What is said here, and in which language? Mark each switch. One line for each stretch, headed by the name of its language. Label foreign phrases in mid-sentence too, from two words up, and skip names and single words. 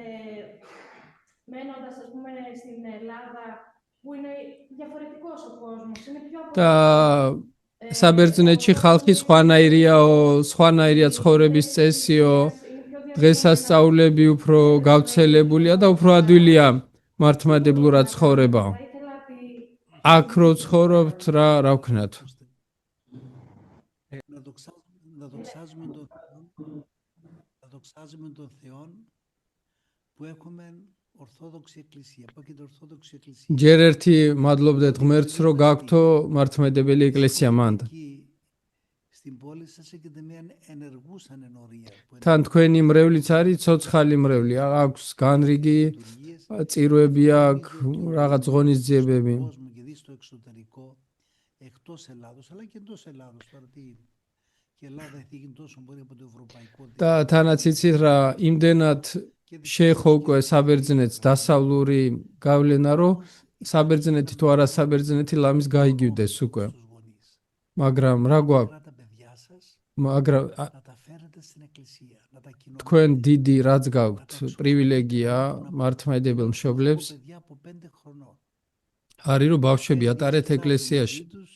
Georgian: და საბერძნეთში ხალხი სხვანაირია ცხოვრების წესიო, დღესასწაულები უფრო გავრცელებულია და უფრო ადვილია მართლმადებლურად ცხოვრება. აქ რო ცხოვრობთ, რა ვქნათ?
Greek: δοξάζουμε τον Θεό που έχουμε Ορθόδοξη Εκκλησία, υπάρχει την Ορθόδοξη Εκκλησία.
Georgian: ჯერ ერთი მადლობდეთ ღმერთს, რომ გაქვთო მართლმადებელი ეკლესია მანდა.
Greek: Στην πόλη σας έχετε μια ενεργούσα ενορία.
Georgian: თან თქვენი მრევლიც არის ცოცხალი მრევლი, აქვს განრიგი წირვები, აქვს რაღაც ღონისძიებები.
Greek: Εκτός Ελλάδος, αλλά και εντός Ελλάδος, παρότι και η Ελλάδα έχει γίνει τόσο πολύ από το ευρωπαϊκό.
Georgian: და თანაც იცით რა, იმდენად შეეხო უკვე საბერძნეთს დასავლური გავლენა, რომ საბერძნეთი თუ არა საბერძნეთი ლამის გაიგივდეს უკვე. მაგრამ რა გვაქვს? მაგრამ თქვენ დიდი რაც გაქვთ პრივილეგია მართლმადიდებელ მშობლებს არის რომ ბავშვები ატარეთ ეკლესიაში.